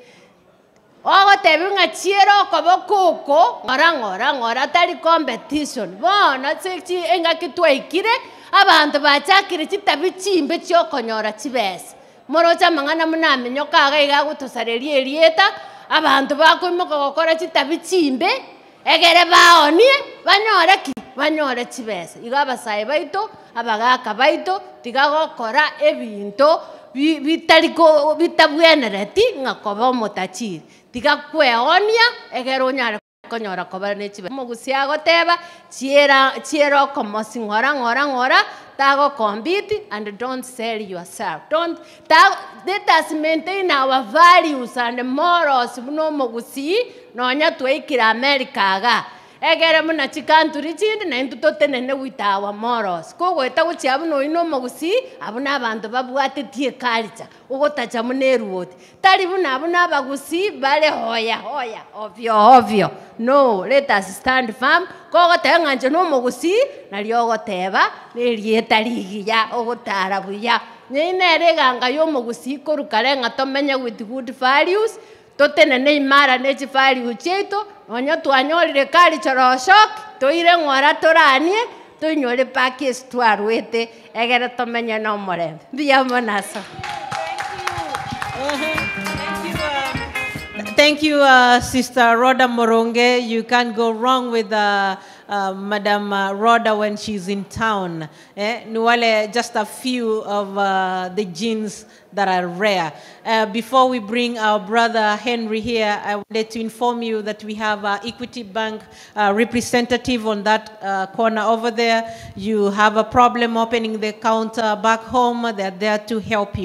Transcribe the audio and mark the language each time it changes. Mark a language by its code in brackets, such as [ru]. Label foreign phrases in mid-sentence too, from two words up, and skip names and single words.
[guz] ogotebi ng'a chiero okoboka oko ng'ora tari competition bono eng'aki twaikire abanto bachakire chitabi chimbe chiokonyora chibese morocha amang'ana munamenyoka iga igagotosareri erieta abanto bakoimoka gokora chitabi chimbe egere baonie banyore chibese iga abasayi baito abagaka baito tiga gokora ebinto bitabwenereti ng'a koba omotachiri tiga kweonia egere onyare konyora koba ne chibese omogusi agoteba chiera okomosi ng'ora tago-compete [en] and don't sell yourself. Let us maintain our values and morals. [guz] Buno mogusi nonya twaikira America aga. Egere muna chikanturi chindi na intu totenene [en] with our morals. [guz] Kogo eta guchia buno ino mogusi abuna abantu babwatetie culture. Ugotacha muneru wote. Tari buna bagusi bale hoya ovyo. [en] No, let us stand firm. [guz] Kogo tenganje no mogusi na lyogo teba nerieta ligiya ogotara buya. Nere ganga yo mogusi korukare ng'a tomenye [en] with good values. [guz] Totenene imara nechi value cheito onyo twanyorire cultural shock toire ng'ora toranie tonyore pakis twarwete egere tomenye no morembe biya monaso. [en] Thank you, Sister Rhoda Moronge. You can't go wrong with Madam Rhoda when she's in town. [sw] Ni wale [en] just a few of the genes that are rare. Before we bring our brother Henry here, I wanted to inform you that we have Equity Bank representative on that corner over there. You have a problem opening the account back home, they're there to help you.